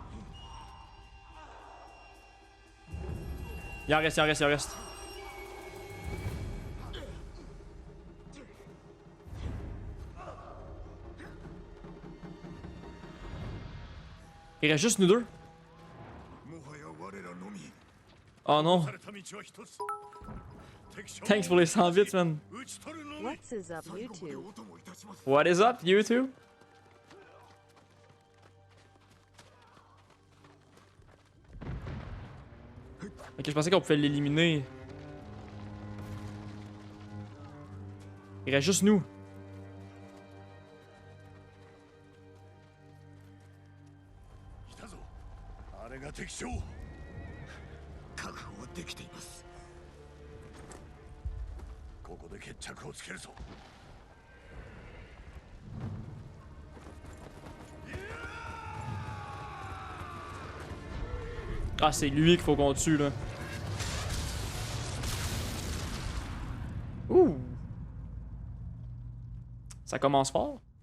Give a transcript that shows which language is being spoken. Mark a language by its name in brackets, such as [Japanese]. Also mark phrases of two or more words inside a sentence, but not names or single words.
[French] Il en reste, il en reste, il en reste. Il reste juste nous deux. [Japanese] もはや我らのみ [French] Oh non. [Japanese] された道は一つ [French] Thanks pour les 100 bits, man. [Japanese] 討ち取るのみ [English] What's is up, you two? What is up, YouTube? [French] Ok, je pensais qu'on pouvait l'éliminer. Il reste juste nous. [Japanese] 来たぞあれが敵将確保できていますここで決着をつけるぞ [French] Ah, c'est lui qu'il faut qu'on tue, là. Ouh! Ça commence fort.